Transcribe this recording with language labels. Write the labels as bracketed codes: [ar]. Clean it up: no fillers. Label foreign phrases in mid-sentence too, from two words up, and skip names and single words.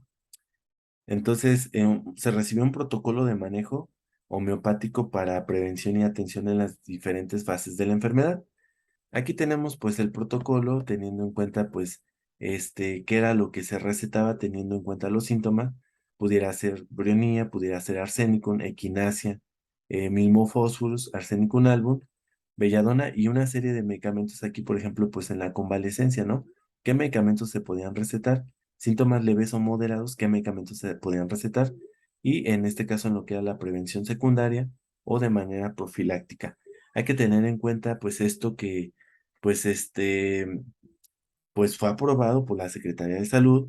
[es] Entonces, se recibió un protocolo de manejo homeopático para prevención y atención en las diferentes fases de la enfermedad. Aquí tenemos pues el protocolo teniendo en cuenta pues qué era lo que se recetaba teniendo en cuenta los síntomas. Pudiera ser brionía, pudiera ser arsénico, equinacia, milmofosforus, arsénico album, belladona y una serie de medicamentos aquí, por ejemplo, pues en la convalecencia, ¿no? ¿Qué medicamentos se podían recetar? Síntomas leves o moderados, ¿qué medicamentos se podían recetar? Y en este caso en lo que era la prevención secundaria o de manera profiláctica. Hay que tener en cuenta pues esto que pues pues fue aprobado por la Secretaría de Salud.